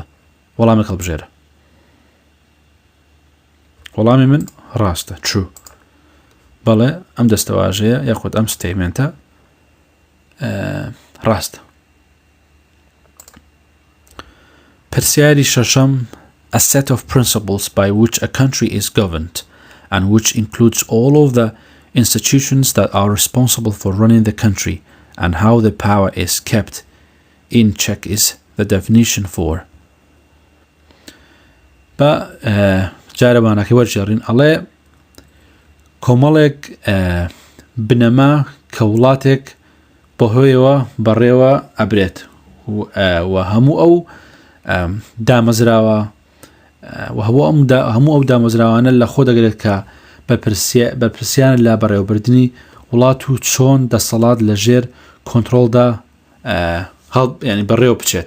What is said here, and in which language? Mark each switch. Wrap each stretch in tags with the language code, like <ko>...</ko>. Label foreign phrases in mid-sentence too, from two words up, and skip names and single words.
<ckb>وەڵامێک هەڵبژێرە. وەڵامی من ڕاستە true. بەڵێ ئەم دەستەواژەیە یاخود ئەم ستەیمێنتە ڕاستە. پرسیاری شەشەم</ckb> <en>a set of principles by which a country is governed and which includes all of the institutions that are responsible for running the country and how the power is kept in check is the definition for.</en> <ckb>با جارەبانەکەی وەرجێڕین ئەڵێ کۆمەڵێک بنەما کە وڵاتێک بەهۆیەوە بەڕێوە ئەبرێت و هەموو ئەو دامەزراوە و هەموو ئەو دامەزراوانە لە خۆ دەگرێت کە بەرپرسیان لە بەڕێوەبردننی وڵات و چۆن دەسەڵات لە ژێر کۆنتڕۆڵدا ینی بەڕێوە بچێت.</ckb>